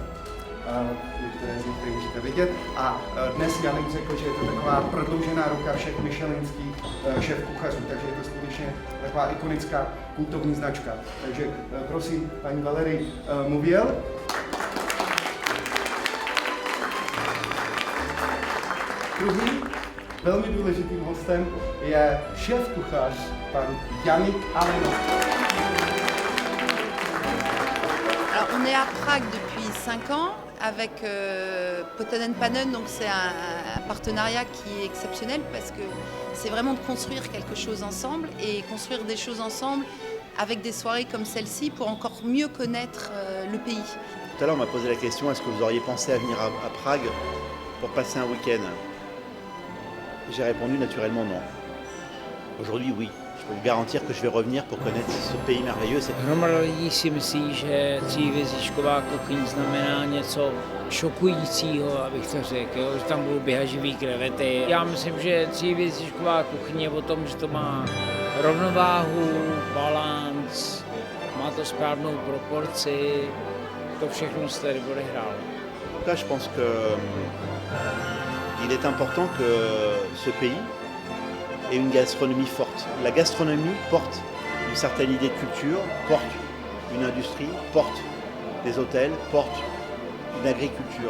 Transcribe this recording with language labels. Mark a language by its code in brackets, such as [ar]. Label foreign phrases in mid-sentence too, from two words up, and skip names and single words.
[cs] Některé z nich tady můžete vidět. A dnes Janek řekl, že je to taková prodloužená ruka všech michelinských šéfkuchařů, takže je to skutečně taková ikonická kultovní značka. Takže prosím, paní Valérie Mouviel. Druhým velmi důležitým hostem je šéfkuchař pan Yannick Aleno. [fr] Alors, on est à Prague depuis 5 ans avec Poten & Panen, donc c'est un partenariat qui est exceptionnel parce que c'est vraiment de construire quelque chose ensemble et construire des choses ensemble avec des soirées comme celle-ci pour encore mieux connaître le pays. Tout à l'heure on m'a posé la question, est-ce que vous auriez pensé à venir à Prague pour passer un week-end? J'ai répondu naturellement non. Aujourd'hui oui. Je peux vous garantir que je vais revenir pour connaître ce pays merveilleux. [cs] Hromada lidí si myslí, že tříhvězdičková kuchyň znamená něco šokujícího, abych to řekl, že tam budou běhaživý krevety. Já myslím, že tříhvězdičková kuchyň je o tom, že to má rovnováhu, balanc, má to správnou proporci, to všechno se tady odehrálo. [fr] Là, je pense qu'il est important que ce pays et une gastronomie forte. La gastronomie porte une certaine idée de culture, porte une industrie, porte des hôtels, porte une agriculture.